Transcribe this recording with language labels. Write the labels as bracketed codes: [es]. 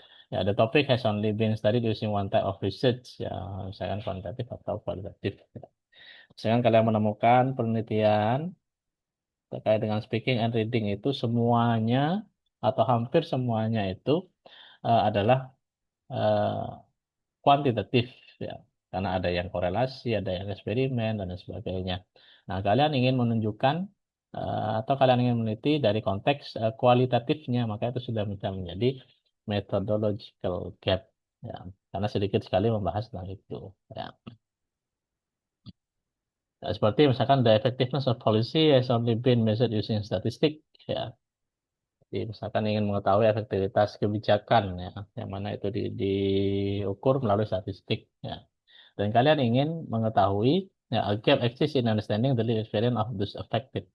[en] Ya, the topic has only been studied using one type of research, ya, [id] misalkan kuantitatif atau kualitatif. Ya. Misalkan kalian menemukan penelitian terkait dengan speaking and reading itu semuanya atau hampir semuanya itu adalah eh, kuantitatif, ya, karena ada yang korelasi, ada yang eksperimen dan lain sebagainya. Nah, kalian ingin menunjukkan atau kalian ingin meneliti dari konteks kualitatifnya, maka itu sudah bisa menjadi methodological gap. Ya. karena sedikit sekali membahas tentang itu. Ya. Nah, seperti misalkan [en] the effectiveness of policy has only been measured using statistic. [id] Ya. Jadi misalkan ingin mengetahui efektivitas kebijakan, ya, yang mana itu diukur melalui statistik. Ya. Dan kalian ingin mengetahui, [en] ya, a gap exists in understanding the lived experience of those affected.